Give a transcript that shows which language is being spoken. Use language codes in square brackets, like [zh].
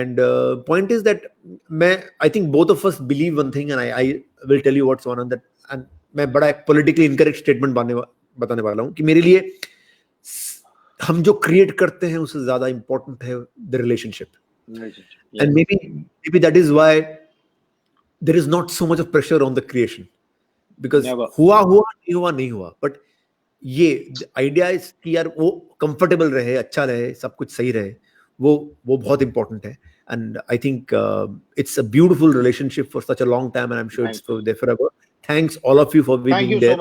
[en] and point is that [hi] मैं [en] I think both of us believe one thing, and I will tell you what's one that. [hi] And मैं बड़ा politically incorrect statement बताने वाला हूँ कि मेरे लिए हम जो क्रिएट करते हैं उससे ज्यादा इंपॉर्टेंट है [en] The relationship. And yes maybe that is why there is not so much of pressure on the creation, because never. [hi] हुआ नहीं हुआ, बट ये आइडिया [en] is कि यार [hi] वो कंफर्टेबल रहे, अच्छा रहे, सब कुछ सही रहे, वो बहुत इंपॉर्टेंट है। [en] And I think it's a beautiful relationship for such a long time, and I am sure it's for there forever. Thanks all of you for thank being you so there,